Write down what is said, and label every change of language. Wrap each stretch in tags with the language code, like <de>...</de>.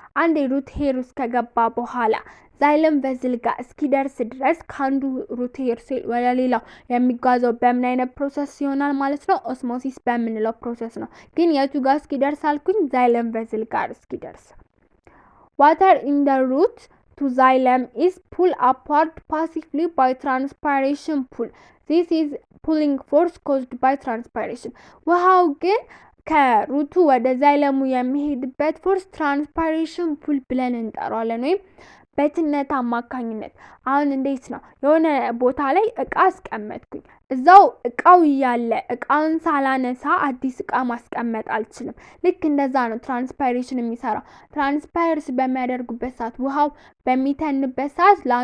<am>And the root hair ውስጥ ከገባ በኋላ xylem vessel ጋር እስኪደርስ ድረስ ካንዱ root hair cell ወደ ሌላው የሚጓዘው በምን አይነት ፕሮሰስ ይሆናል ማለት ነው ኦስሞሲስ በምንለው ፕሮሰስ ነው ግን የቱ ጋር እስኪደርስ አልኩኝ xylem vessel ጋር እስኪደርስ</am> <en>Water in the root to xylem is pulled upward passively by transpiration pull. This is pulling force caused by transpiration.</en> <am>ውሃው ግን ከሩቱ ወደ xylemu የሚሄድበት ፎርስ ትራንስፓይሬሽን ፑል ብለን እንጠራዋለን ወይም በትነት አማካኝነት አሁን እንዴት ነው የሆነ ቦታ ላይ እቃ አስቀመጥኩኝ እዛው እቃው ያለ እቃውን ሳላነሳ አዲስ እቃ ማስቀመጥ አልችልም ልክ እንደዛ ነው ትራንስፓይሬሽን የሚሰራው ትራንስፓይርስ በሚያደርጉበት ሰዓት ውሃው በሚተንበት ሰዓት</am>